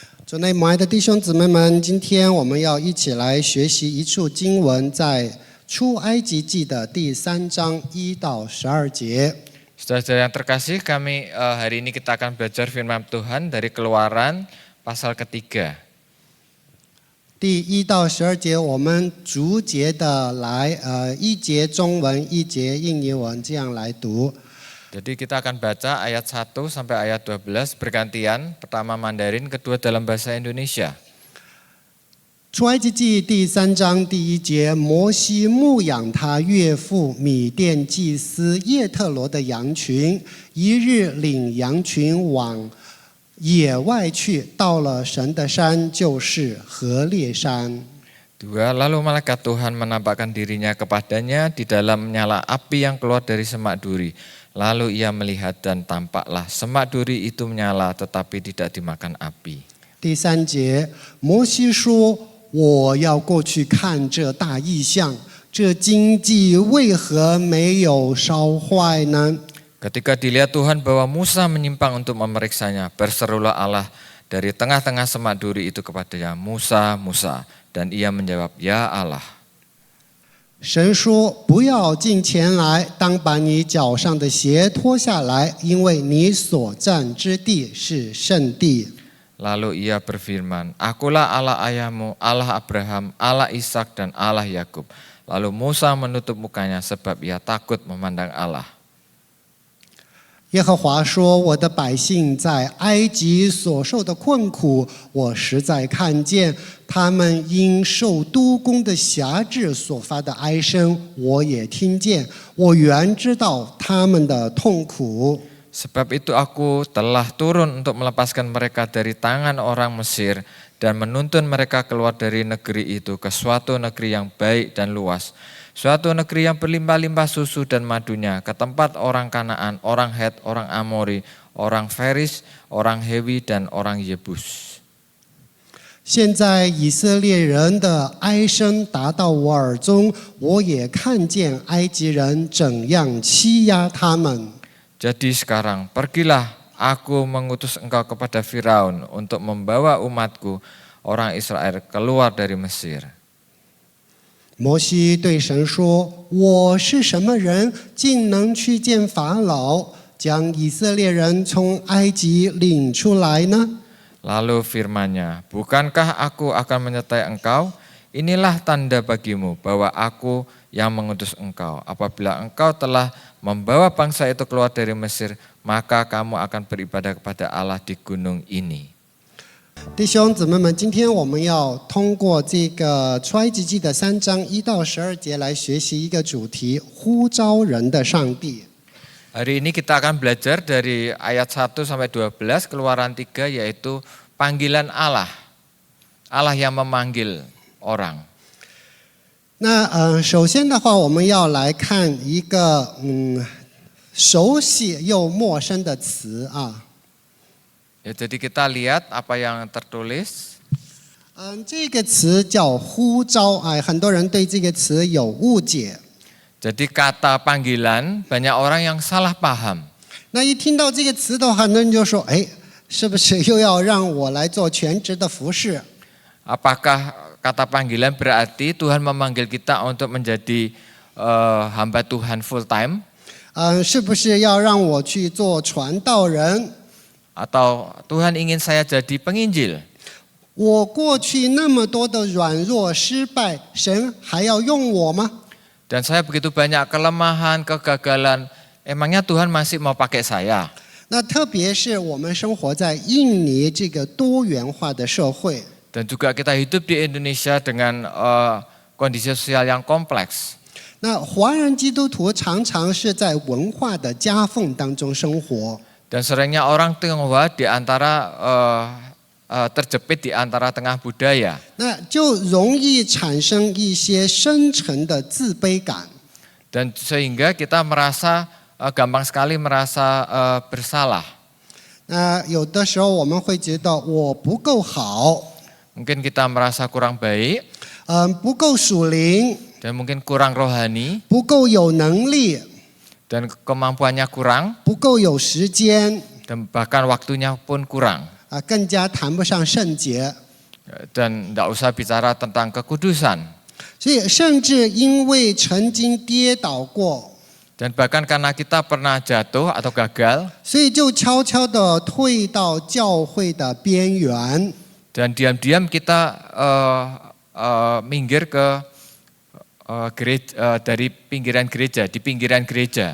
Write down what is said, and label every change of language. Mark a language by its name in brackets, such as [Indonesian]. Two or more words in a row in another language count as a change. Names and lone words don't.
[Chinese] 主内母爱的弟兄姊妹们，今天我们要一起来学习一处经文，在出埃及记的第3章1到12节。 [Indonesian] Saudara-saudara yang terkasih, kami hari ini kita akan belajar firman Tuhan dari Keluaran pasal ketiga. [Chinese] 第1到12节，我们逐节的来一节中文，一节印尼文，这样来读。 [Indonesian] Jadi kita akan baca ayat 1 sampai ayat 12 bergantian, pertama Mandarin, kedua dalam bahasa Indonesia. [Chinese] 出埃及记第3章第1节，摩西牧养他岳父米甸祭司叶特罗的羊群，一日领羊群往野外去，到了神的山，就是何烈山。 [Indonesian] Dua, lalu malaikat Tuhan menampakkan dirinya kepadanya di dalam nyala api yang keluar dari semak duri. Lalu ia melihat dan tampaklah semak duri itu menyala tetapi tidak dimakan api. [Chinese] 第3节，摩西说：“我要过去看这大异象，这荆棘为何没有烧坏呢？” [Indonesian] Ketika dilihat Tuhan bahwa Musa menyimpang untuk memeriksanya, berserulah Allah dari tengah-tengah semak duri itu kepadanya, Musa, Musa. Dan ia menjawab, Ya Allah. [Chinese] 神说：“不要近前来，当把你脚上的鞋脱下来，因为你所站之地是圣地。” [Indonesian] Lalu ia berfirman, Akulah Allah ayahmu, Allah Abraham, Allah Ishak dan Allah Yakub. Lalu Musa menutup mukanya sebab ia takut memandang Allah. [Chinese] 耶和华说：“我的百姓在埃及所受的困苦，我实在看见；他们因受督工的辖制所发的哀声，我也听见。我原知道他们的痛苦。” [Indonesian] Sebab itu aku telah turun untuk melepaskan mereka dari tangan orang Mesir dan menuntun mereka keluar dari negeri itu ke suatu negeri yang baik dan luas. Suatu negeri yang berlimpah-limpah susu dan madunya, ke tempat orang Kanaan, orang Het, orang Amori, orang Feris, orang Hewi, dan orang Yebus. [Chinese] 现在以色列人的哀声达到我耳中，我也看见埃及人怎样欺压他们。 [Indonesian] Jadi sekarang pergilah, aku mengutus engkau kepada Firaun untuk membawa umatku, orang Israel, keluar dari Mesir. [Chinese] 摩西对神说：“我是什么人，竟能去见法老，将以色列人从埃及领出来呢？” [Indonesian] Lalu firman-Nya, bukankah aku akan menyertai engkau? Inilah tanda bagimu bahwa aku yang mengutus engkau. Apabila engkau telah membawa bangsa itu keluar dari Mesir, maka kamu akan beribadah kepada Allah di gunung ini. [Chinese] 弟兄姊妹们，今天我们要通过这个出埃及记的3章1到12节来学习一个主题：呼召人的上帝。 [Indonesian] Hari ini kita akan belajar dari ayat 1 sampai 12 Keluaran 3, yaitu panggilan Allah. Allah yang memanggil orang. [Chinese] 那首先的话，我们要来看一个熟悉又陌生的词啊。 [Indonesian] Ya, jadi kita lihat apa yang tertulis. [Chinese] 这个词叫呼召，很多人对这个词有误解。 [Indonesian] Jadi kata panggilan banyak orang yang salah paham. [Chinese] 那一听到这个词的话，很多人就说：“哎，是不是又要让我来做全职的服侍？” [Indonesian] Apakah kata panggilan berarti Tuhan memanggil kita untuk menjadi hamba Tuhan [English] full time? [Chinese] 是不是要让我去做传道人？ [Indonesian] Atau Tuhan ingin saya jadi penginjil? [Chinese] 我过去那么多的软弱失败，神还要用我吗？ [Indonesian] Dan saya begitu banyak kelemahan, kegagalan, emangnya Tuhan masih mau pakai saya? [Chinese] 那特别是我们生活在印尼这个多元化的社会， [Indonesian] Dan juga kita hidup di Indonesia dengan kondisi sosial yang kompleks. [Chinese] 那华人基督徒常常是在文化的夹缝当中生活。 [Indonesian] Dan seringnya orang Tionghoa di antara terjepit di antara tengah budaya. [Chinese] 那就容易产生一些深层的自卑感。 [Indonesian] Dan sehingga kita merasa gampang sekali merasa bersalah. [Chinese] 那有的时候我们会觉得我不够好， [Indonesian] Mungkin kita merasa kurang baik, [Chinese] 不够属灵， [Indonesian] dan mungkin kurang rohani, [Chinese] 不够有能力， [Indonesian] dan kemampuannya kurang, [Chinese] 不够有时间， [Indonesian] dan bahkan waktunya pun kurang. [Chinese] 更加谈不上圣洁。 [Indonesian] Dan tidak usah bicara tentang kekudusan. [Chinese] 所以，甚至因为曾经跌倒过， [Indonesian] Dan bahkan karena kita pernah jatuh atau gagal, [Chinese] 所以就悄悄地退到教会的边缘。 [Indonesian] dan diam-diam kita minggir ke dari pinggiran gereja, di pinggiran gereja.